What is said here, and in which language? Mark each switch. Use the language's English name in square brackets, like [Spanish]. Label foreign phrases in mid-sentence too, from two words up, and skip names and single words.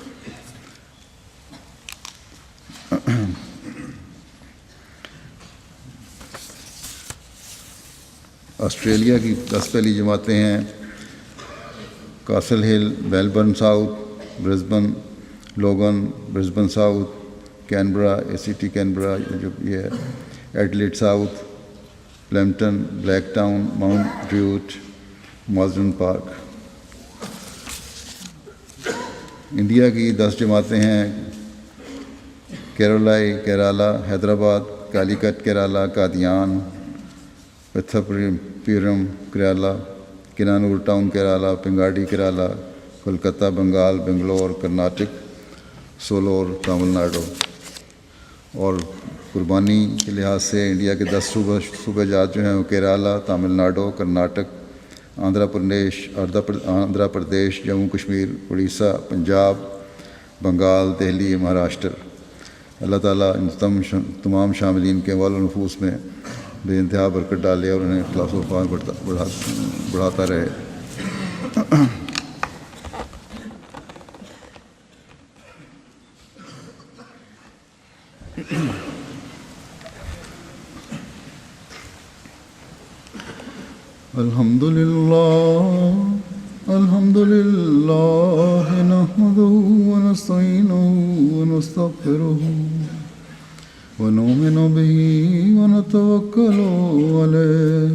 [Urdu] آسٹریلیا کی 10 پہلی جماعتیں ہیں، کاسل ہل، میلبرن ساؤتھ، برسبن، لوگن، برسبن ساؤتھ، کینبرا، ACT کینبرا جو یہ ہے، ایڈلیڈ ساؤتھ، پلیمپٹن، بلیک ٹاؤن، ماؤنٹ ڈریوٹ، ماسڈن پارک۔ انڈیا کی 10 جماعتیں ہیں، کیرولائی کیرالا، حیدرآباد، کالیکٹ کیرالا، قادیان، پتھاپورم کیرالا، کنانور ٹاؤن کیرالا، پنگاڈی کیرالا، کولکتہ بنگال، بنگلور کرناٹک، سولور تامل ناڈو۔ اور قربانی کے لحاظ سے انڈیا کے 10 صوبہ جات جو ہیں وہ کیرالا، تامل ناڈو، کرناٹک، آندھرا پردیش، جموں کشمیر، اڑیسہ، پنجاب، بنگال، دہلی، مہاراشٹر۔ اللہ تعالیٰ ان تمام شاملین کے اموال و نفوس میں بے انتہا برکت ڈالے اور انہیں اخلاص و وفا بڑھاتا رہے۔ [Arabic] الحمد للہ نحمده ونستعینه ونستغفره ونؤمن به ونتوکل علیہ